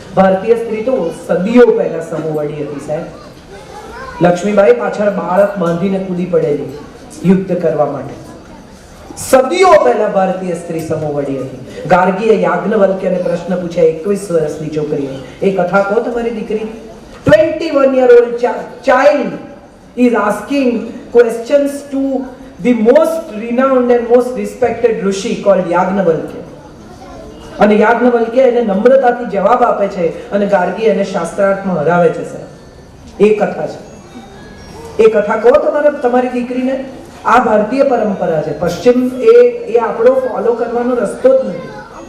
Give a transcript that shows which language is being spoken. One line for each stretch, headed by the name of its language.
Gujarati: ભારતીય સ્ત્રી તો સદીઓ પહેલા સમોવડી હતી સાહેબ. લક્ષ્મીબાઈ પાછળ બાળક બાંધીને કૂદી પડેલી યુદ્ધ કરવા માટે. સદીઓ પહેલા ભારતીય સ્ત્રી સમોવડી હતી. ગાર્ગીએ યાજ્ઞવલ્ક્યને પ્રશ્ન પૂછ્યા 21 વર્ષની છોકરીએ, એ કથા કહો તમારી દીકરી.
English: 21-year-old child is asking questions to the most renowned and most respected rishi called Yajnavalkya.
Gujarati: અને યાજ્ઞવલ્ક્ય એને નમ્રતાથી જવાબ આપે છે અને ગાર્ગી એને શાસ્ત્રાર્થમાં હરાવે છે સાહેબ. એ કથા છે. એ કથા કહો તમારી દીકરીને. આ ભારતીય પરંપરા છે. પશ્ચિમ એ આપણો ફોલો કરવાનો રસ્તો જ નથી.